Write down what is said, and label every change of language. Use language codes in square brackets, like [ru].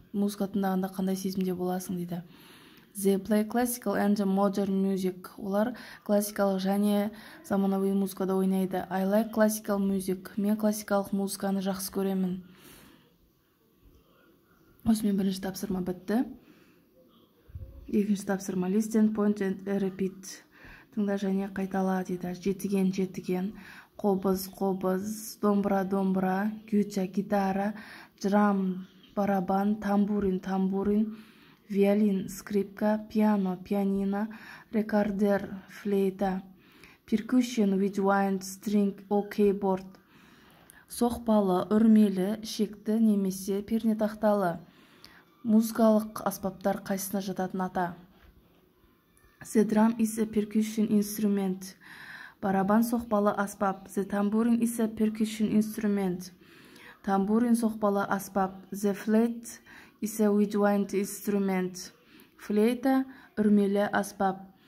[kk] Музыка тыңдағанда қандай сезімде боласың дейді. [en] They play classical and modern music. [kk] Олар классикалық және заманауи музыкада ойнайды. [en] I like classical music. [kk] Мен классикалық музыканы жақсы көремін. Осымен бірінші тапсырма бітті. Екінші тапсырма. [en] Listen, point and repeat. [kk] Тыңда және қайтала дейді. Жетіген, қобыз, домбыра, гюча, гитара, драм, барабан, тамбурин, виолин, скрипка, пианино, рекордер, флейта, [en] percussion with wind, string, or keyboard. [kk] Соқпалы, үрмелі, ішекті немесе пернетақталы. Музыкалық аспаптар қайсысына жататын ата? [en] The drum is a percussion instrument. [kk] Барабан соқпалы аспап. [en] The tambourine is a percussion instrument. [kk] Тамбурин соқпалы аспап. [en] The flute is a woodwind instrument. [kk] Флейта үрмелі аспап.